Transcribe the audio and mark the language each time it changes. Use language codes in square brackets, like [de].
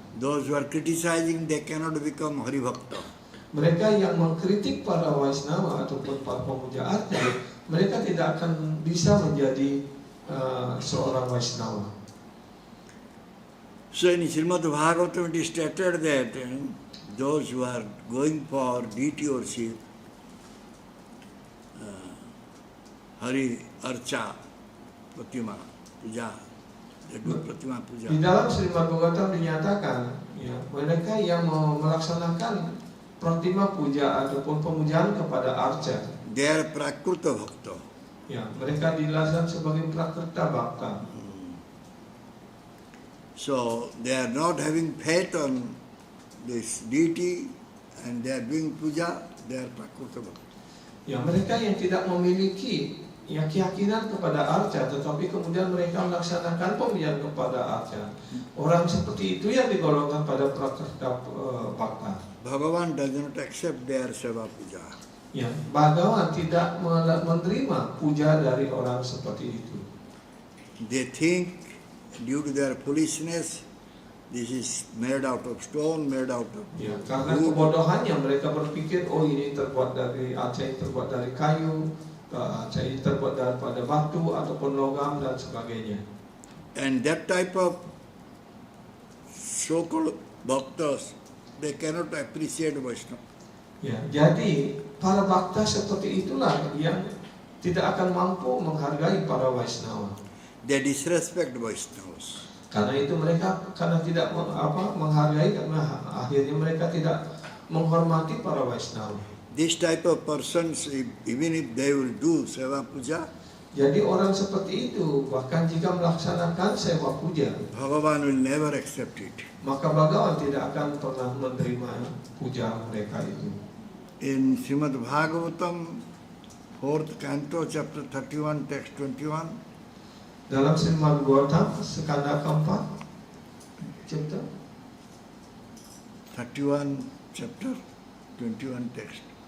[en] Those who are criticizing, they cannot become Hari Bhakta. [id] Mereka yang mengkritik para Vaisnava ataupun para pemuja arca, mereka tidak akan bisa menjadi seorang Vaisnava. [en] So in Srimad Bhagavatam it is stated that those who are going for deity worship, Hari Archa, Pratima, Puja, they do Pratima Puja. [id] Di dalam Srimad Bhagavatam dinyatakan, ya, mereka yang melaksanakan Pratima Puja ataupun pemujaan kepada arca, [en] They are Prakruta Bhakta. [id] ya, mereka dijelaskan sebagai Prakrita Bhakta. [en] So they are not having faith on this deity and they are doing puja, they are Prakruta Bhakta. [id] Ya, mereka yang tidak memiliki ya keyakinan kepada arca, tetapi kemudian mereka melaksanakan pemujaan kepada arca. Orang seperti itu yang digolongkan pada Prakrita Bhakta. [en] Bhagavan does not accept their seva puja. [id] Ya, Bhagawan tidak menerima puja dari orang seperti itu. [en] They think due to their foolishness, this is made out of stone, made out of [id] Ya, karena kebodohannya mereka berpikir, oh ini terbuat dari arca, ini terbuat dari kayu, arca ini terbuat daripada batu ataupun logam dan sebagainya. [en] and that type of so-called bhaktas, they cannot appreciate Vaishnava. [id] Ya, jadi para bhakta seperti itulah yang tidak akan mampu menghargai para Vaisnava. [en] They disrespect Vaishnavas. [id] Karena itu mereka karena tidak menghargai, karena akhirnya mereka tidak menghormati para Vaisnava. [en] This type of persons, even if they will do seva puja, [id] Jadi orang seperti itu bahkan jika melaksanakan sewa puja, [en] Bhagavan will never accept it. [id] maka Bhagawan tidak akan pernah menerima puja mereka itu. [en] In Srimad Bhagavatam, 4th canto, chapter 31, text 21, [id] Dalam Srimad Bhagavatam skanda keempat, chapter [en] 31, chapter 21, text.